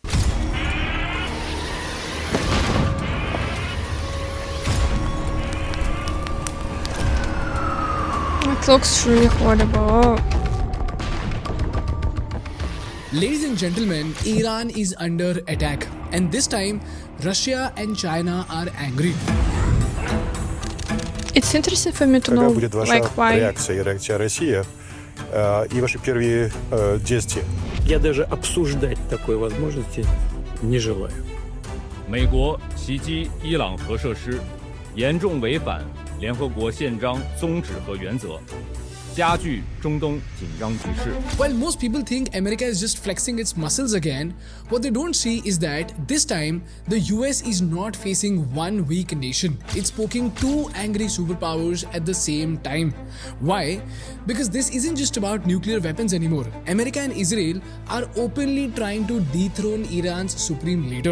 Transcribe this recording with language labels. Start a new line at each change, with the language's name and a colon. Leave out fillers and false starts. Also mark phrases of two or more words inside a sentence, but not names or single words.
English: It looks really horrible. Ladies and gentlemen, Iran is under attack, and this time Russia and China are angry. It's interesting for me to know like why.
Russian: Реакция России и ваши первые действия. Я даже обсуждать такой возможности не желаю.
Chinese: 美国袭击伊朗核设施，严重违反联合国宪章宗旨和原则，加剧中东紧张局势。
English: While most people think America is just flexing its muscles again, what they don't see is that this time the US is not facing one weak nation. It's poking two angry superpowers at the same time. Why? Because this isn't just about nuclear weapons anymore. America and Israel are openly trying to dethrone Iran's supreme leader.